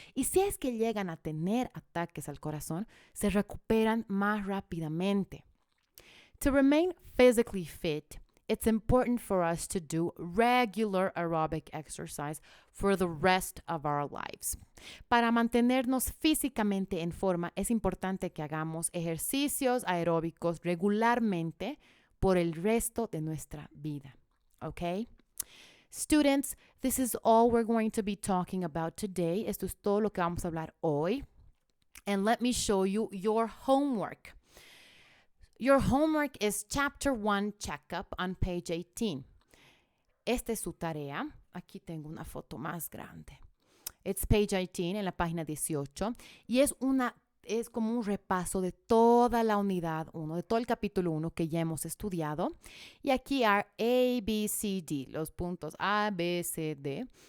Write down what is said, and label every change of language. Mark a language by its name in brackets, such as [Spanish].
[Spanish] Y si es que llegan a tener ataques al corazón, se recuperan más rápidamente. [English] To remain physically fit, it's important for us to do regular aerobic exercise for the rest of our lives. [Spanish] Para mantenernos físicamente en forma, es importante que hagamos ejercicios aeróbicos regularmente por el resto de nuestra vida. Okay? [English] Students, this is all we're going to be talking about today. [Spanish] Esto es todo lo que vamos a hablar hoy. [English] And let me show you your homework. Your homework is Chapter 1 Checkup on page 18. [Spanish] Esta es su tarea. Aquí tengo una foto más grande. [English] It's page 18 [Spanish] en la página 18 y es como un repaso de toda la unidad 1, de todo el capítulo 1 que ya hemos estudiado. Y aquí hay A, B, C, D, los puntos A, B, C, D.